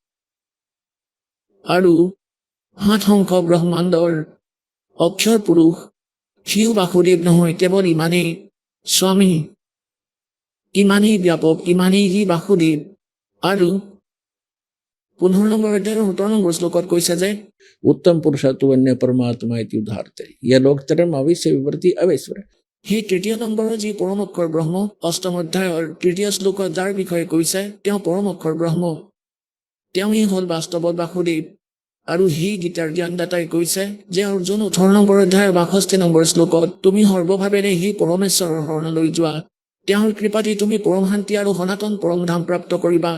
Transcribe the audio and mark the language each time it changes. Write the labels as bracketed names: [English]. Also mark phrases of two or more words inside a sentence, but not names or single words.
[Assamese] আৰু 7 সংখ্যক ব্ৰহ্মাণ্ডৰ অক্ষৰ পুৰুষ, সিও বাসুদেৱ নহয়, কেৱল ইমানেই স্বামী, ইমানেই ব্যাপক, ইমানেই সি বাসুদেৱ। আৰু 15 নম্বৰ অধ্যায়ৰ 17 নম্বৰ শ্লোকত কৈছে যে [Sanskrit] उत्तम पुरुष तो अन्य परमात्मा इति उदाहरते। यह लोकतरम अविश्य विवर्ती अवैश्वर। [Assamese] সেই 3 নম্বৰৰ যি পৰম অক্ষৰ ব্ৰহ্ম, 8ম অধ্যায়ৰ 3 শ্লোকত যাৰ বিষয়ে কৈছে তেওঁ পৰম অক্ষৰ ব্ৰহ্ম, তেওঁই হ'ল বাস্তৱত বাসুদেৱ। আৰু সেই গীতাৰ জ্ঞানদাতাই কৈছে যে অৰ্জুন 18 নম্বৰ অধ্যায়ৰ 62 নম্বৰ শ্লোকত তুমি সৰ্বভাৱেৰে সেই পৰমেশ্বৰৰ শৰণলৈ যোৱা, তেওঁৰ কৃপাতে তুমি পৰম শান্তি আৰু সনাতন পৰম ধাম প্ৰাপ্ত কৰিবা।